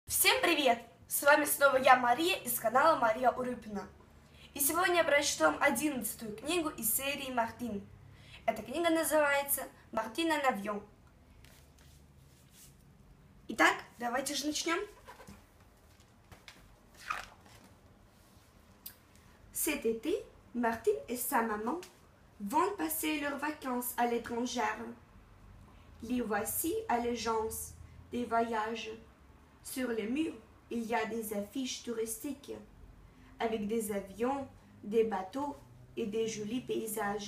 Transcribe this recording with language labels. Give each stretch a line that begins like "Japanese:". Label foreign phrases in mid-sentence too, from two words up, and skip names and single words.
Russian: Всем привет! С вами снова я, Мария, из канала Мария Урюпина. И сегодня я прочту 11-ю книгу из серии «Мартин». Эта книга называется «Мартин en avion». Итак, давайте же начнем.
French: Cet été, Martine et sa maman vont passer leurs vacances à l'étranger. Les voici à l'agence des voyages. Sur les murs, il y a des affiches touristiques avec des avions, des bateaux et des jolis paysages.